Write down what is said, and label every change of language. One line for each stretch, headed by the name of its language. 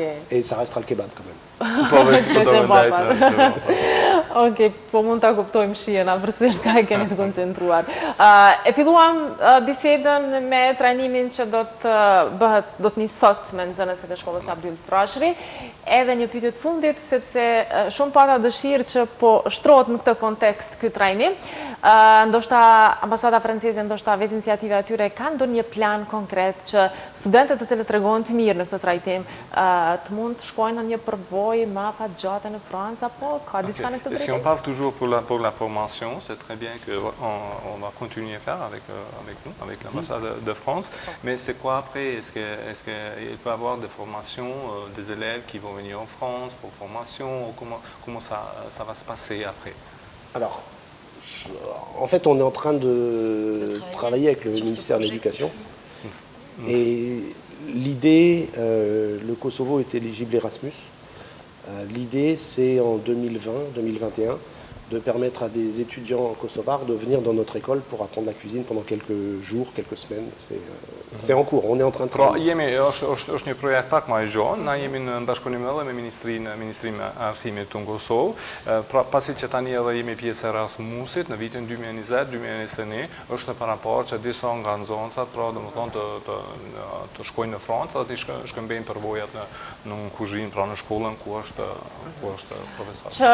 French: Et ça restera le kebab quand même.
Albanian: Ok, po mund ta kuptojmë shihen, afërsisht ka e keni të koncentruar. E filluam bisedën me trajnimin që do të nis sot me nxënësit e shkollës Abdyl Frashëri, edhe një pyetje të fundit sepse shumë pata dëshirë që po shtrohet në këtë kontekst ky trajnim. Ndoshta ambasada franceze, ndoshta vetë iniciativa e tyre kanë ndonjë plan konkret që studentët të cilët tregojnë të mirë në këtë trajtim të mund të shkojnë në një përbojë më afatgjate në Francë apo ka diçka në këtë drejtim?
French: Si on parle toujours pour la formation, c'est très bien qu'on va continuer à faire avec nous, avec l'ambassade de France, mais c'est quoi après? Est-ce qu'il peut y avoir des formations des élèves qui vont venir en France pour formation? Comment ça va se passer après? Alors, en fait, on est en train de travailler avec le ministère de l'Éducation. Et l'idée, le Kosovo est éligible Erasmus. L'idée, c'est en 2020-2021 de permettre à des étudiants kosovars de venir dans notre école pour apprendre la cuisine pendant quelques jours, quelques semaines. C'est en cours, on est en train de travailler.
Albanian: Është një projekt pak më i gjonë, na jemi në bashkëpunim edhe me Ministrinë e Arsimit të Kosovë, pra pasi që tani edhe jemi pjesë e Erasmusit, në vitin 2020-2021, është në paraparë që disa nga nxënësat, pra domethënë të shkojnë në Francë, dhe të shkëmbejnë përvojat në kuzhinë, pra në shkollën ku është profesor.